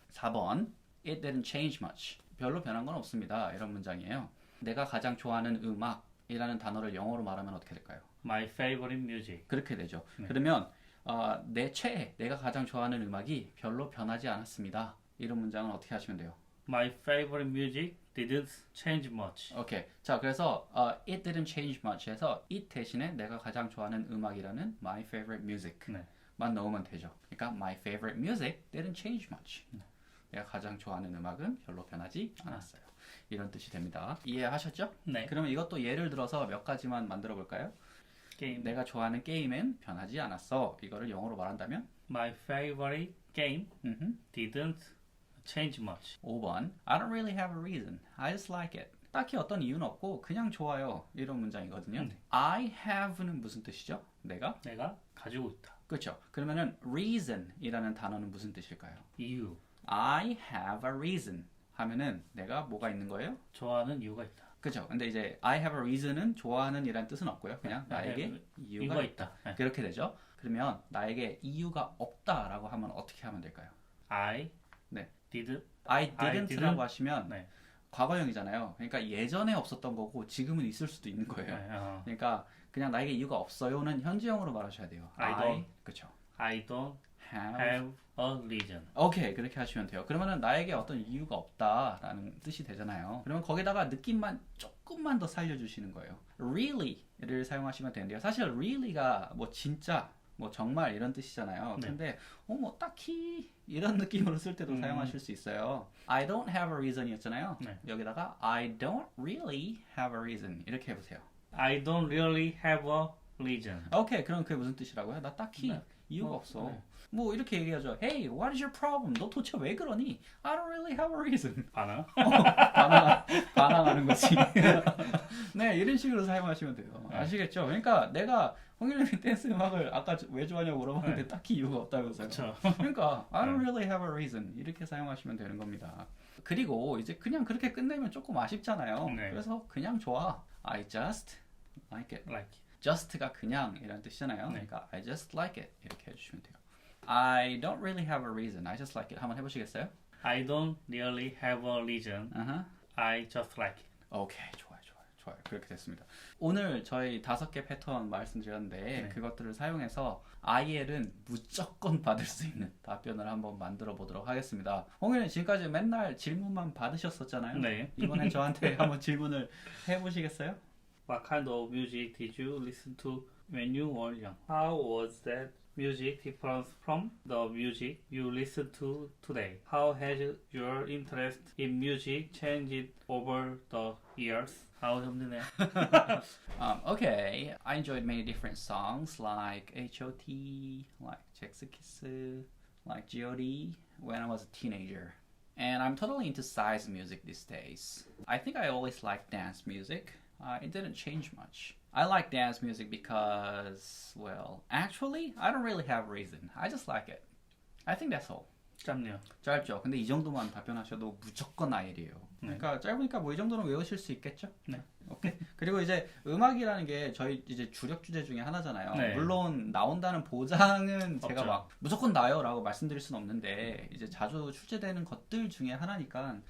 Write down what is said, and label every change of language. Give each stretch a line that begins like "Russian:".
Korean: 4번
English: It didn't change much.
Korean: 별로 변한 건 없습니다. 이런 문장이에요. 내가 가장 좋아하는 음악이라는 단어를 영어로 말하면 어떻게 될까요?
English: My favorite music.
Korean: 그렇게 되죠. 그러면 내 최애, 내가 가장 좋아하는 음악이 별로 변하지 않았습니다. 이런 문장은 어떻게 하시면 돼요?
English: My favorite music didn't change much.
Korean: 오케이. 자, 그래서
English: it didn't change much
Korean: 해서 it 대신에 내가 가장 좋아하는 음악이라는
English: my favorite music
Korean: 네. 만 넣으면 되죠. 그러니까
English: my favorite music didn't change much.
Korean: 내가 가장 좋아하는 음악은 별로 변하지 않았어요. 이런 뜻이 됩니다. 이해하셨죠? 네. 그러면 이것도 예를 들어서 몇 가지만 만들어 볼까요? 게임. 내가 좋아하는 게임은 변하지 않았어. 이거를 영어로 말한다면
English: My favorite game didn't change much. 5번 I don't really have a reason. I just like it.
Korean: 딱히 어떤 이유는 없고 그냥 좋아요. 이런 문장이거든요.
English: I have
Korean: 는 무슨 뜻이죠? 내가? 내가 가지고 있다. 그렇죠. 그러면은 reason이라는 단어는 무슨 뜻일까요? 이유.
English: I have a reason
Korean: 하면은 내가 뭐가 있는 거예요? 좋아하는 이유가 있다. 그렇죠. 근데 이제
English: I have a reason
Korean: 은 좋아하는 이라는 뜻은 없고요. 그냥 나에게
English: have
Korean: 이유가 이유가 있다. 네. 그렇게 되죠. 그러면 나에게 이유가 없다라고 하면 어떻게 하면 될까요?
English: I
Korean: 네.
English: did. I I
Korean: didn't라고
English: didn't.
Korean: 하시면 네. 과거형이잖아요. 그러니까 예전에 없었던 거고 지금은 있을 수도 있는 거예요. 네. 그러니까 그냥 나에게 이유가 없어요는 현재형으로 말하셔야 돼요.
English: I don't.
Korean: 그렇죠.
English: I don't have. have a reason.
Korean: 오케이 그렇게 하시면 돼요. 그러면은 나에게 어떤 이유가 없다라는 뜻이 되잖아요. 그러면 거기다가 느낌만 조금만 더 살려주시는 거예요. Really를 사용하시면 되는데요. 사실 really가 뭐 진짜 뭐 정말 이런 뜻이잖아요. 네. 근데 뭐 딱히 이런 느낌으로 쓸 때도 사용하실 수 있어요.
English: I don't have a reason이었잖아요.
Korean: 네. 여기다가
English: I don't really have a reason
Korean: 이렇게 해보세요.
English: I don't really have a reason.
Korean: 오케이, 그럼 그게 무슨 뜻이라고요? 나 딱히 네. 이유가 없어. 네. 뭐 이렇게 얘기하죠.
English: Hey, what is your problem?
Korean: 너 도대체 왜 그러니?
English: I don't really have a reason.
Korean: 반응? 반항하는 거지. 네, 이런 식으로 사용하시면 돼요. 아시겠죠? 그러니까 내가 홍일님이 댄스 음악을 아까 왜 좋아하냐고 물어봤는데 딱히 이유가 없다면서요. 그쵸. 그러니까
English: I don't really have a reason
Korean: 이렇게 사용하시면 되는 겁니다. 그리고 이제 그냥 그렇게 끝내면 조금 아쉽잖아요. 네. 그래서 그냥 좋아.
English: I just like it. Like.
Korean: just가 그냥 이란 뜻이잖아요. 네. 그러니까
English: I just like it
Korean: 이렇게 해주시면 돼요.
English: I don't really have a reason. I just like it.
Korean: 한번 해보시겠어요?
English: I don't really have a reason. Uh-huh. I just like it.
Korean: 오케이, 좋아요. 그렇게 됐습니다. 오늘 저희 5개 패턴 말씀드렸는데 네. 그것들을 사용해서 IL은 무조건 받을 수 있는 답변을 한번 만들어 보도록 하겠습니다. 홍일은 지금까지 맨날 질문만 받으셨었잖아요. 네. 이번엔 저한테 한번 질문을 해보시겠어요?
English: What kind of music did you listen to when you were young? How was that music different from the music you listen to today? How has your interest in music changed over the years?
Korean: 아우 힘드네.
English: Okay, I enjoyed many different songs like H.O.T, like Jack's Kiss, like G.O.D when I was a teenager. And I'm totally into size music these days. I think I always liked dance music. It didn't change much. I like dance music because, well, actually, I don't really have a reason. I just like it. I think that's all.
Korean: 짧네요. 짧죠? 근데 이 정도만 답변하셔도 무조건 IL이에요. 그러니까 짧으니까 뭐 이 정도는 외우실 수 있겠죠? 네. 오케이. 그리고 이제 음악이라는 게 저희 이제 주력 주제 중에 하나잖아요. 네. 물론 나온다는 보장은 제가 없죠. 막 무조건 나요라고 말씀드릴 수는 없는데 이제 자주 출제되는 것들 중에 하나니까.